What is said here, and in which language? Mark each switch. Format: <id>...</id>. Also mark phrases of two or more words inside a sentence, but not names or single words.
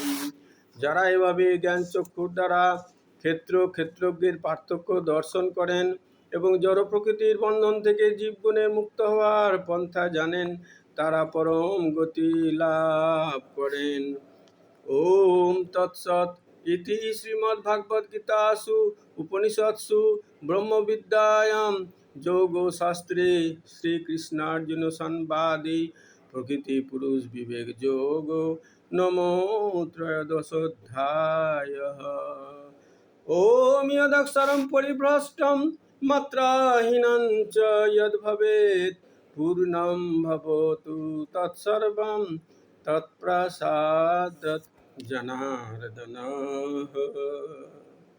<bn>যারা এভাবে জ্ঞান চক্ষুর দ্বারা ক্ষেত্র ক্ষেত্রজ্ঞের পার্থক্য দর্শন করেন এবং জড় প্রকৃতির বন্ধন থেকে জীবগুণে মুক্ত হওয়ার পন্থা জানেন, তারা পরম গতি লাভ করেন।</bn> <sa>ওম তৎসৎ ইতি শ্রীমদ্ভাগবত গীতাসু উপনিষৎসু ব্রহ্মবিদ্যায়াম যোগশাস্ত্রে শ্রীকৃষ্ণার্জুন সংবাদে প্রকৃতি পুরুষ বিবেক যোগ নমো ত্রয়োদশোऽধ্যায়ঃ। ওম যদক্ষরং পরিভ্রষ্টং মাত্রাহীনং চ যদ্ভবেৎ পূর্ণং ভবতু তৎসর্বং তৎপ্রসাদাৎ জনার্দনঃ।</sa>